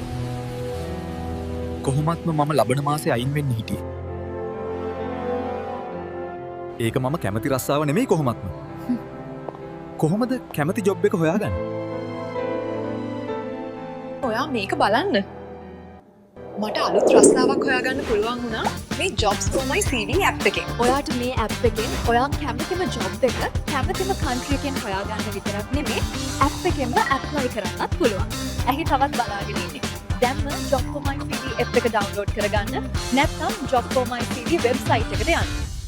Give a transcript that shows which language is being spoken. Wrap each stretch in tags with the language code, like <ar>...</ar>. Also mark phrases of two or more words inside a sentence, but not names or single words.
<si>කොහොමත්ම මම ලබන මාසේ අයින් වෙන්න හිටියේ. ඒක මම කැමති රස්සාව නෙමෙයි කොහොමත්ම. කොහොමද කැමති ජොබ් එක හොයාගන්නේ? ඔයා මේක බලන්න. මට අලුත් රස්සාවක් හොයාගන්න පුළුවන් වුණා මේ Jobs for my CV app එකෙන්. ඔයාට මේ ඇප් එකෙන් ඔයා කැමතිම ජොබ් එක කැමතිම කන්ට්‍රි එකෙන් හොයාගන්න විතරක් නෙමෙයි ඇප් එකෙන්ම ඇප්ලයි කරන්නත් පුළුවන්. ඇහි තවත් බලාගෙන ඉන්නේ. දැන්ම Job for my CV app එක ඩවුන්ලෝඩ් කරගන්න නැත්නම් Job for my CV වෙබ්සයිට් එකට යන්න.</si>